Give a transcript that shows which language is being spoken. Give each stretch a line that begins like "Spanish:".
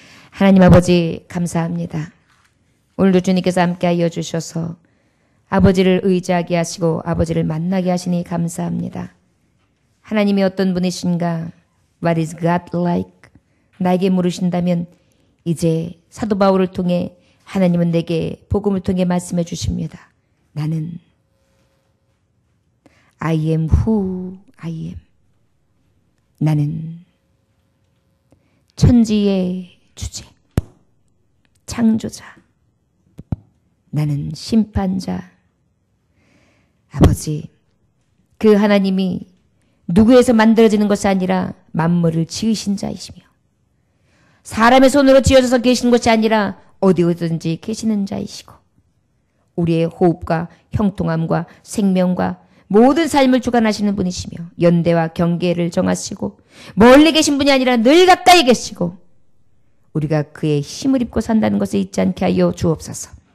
Korean: 하나님 아버지 감사합니다. 오늘도 주님께서 함께하여 주셔서 아버지를 의지하게 하시고 아버지를 만나게 하시니 감사합니다. 하나님이 어떤 분이신가?
English: What is God like?
Korean: 나에게 물으신다면 이제 사도 바울을 통해 하나님은 내게 복음을 통해 말씀해 주십니다. 나는
English: I am who I am.
Korean: 나는 천지의 주제, 창조자. 나는 심판자. 아버지, 그 하나님이 누구에서 만들어지는 것이 아니라 만물을 지으신 자이시며 사람의 손으로 지어져서 계시는 것이 아니라 어디든지 계시는 자이시고 우리의 호흡과 형통함과 생명과 모든 삶을 주관하시는 분이시며 연대와 경계를 정하시고 멀리 계신 분이 아니라 늘 가까이 계시고 우리가 그의 힘을 입고 산다는 것을 잊지 않게 하여 주옵소서.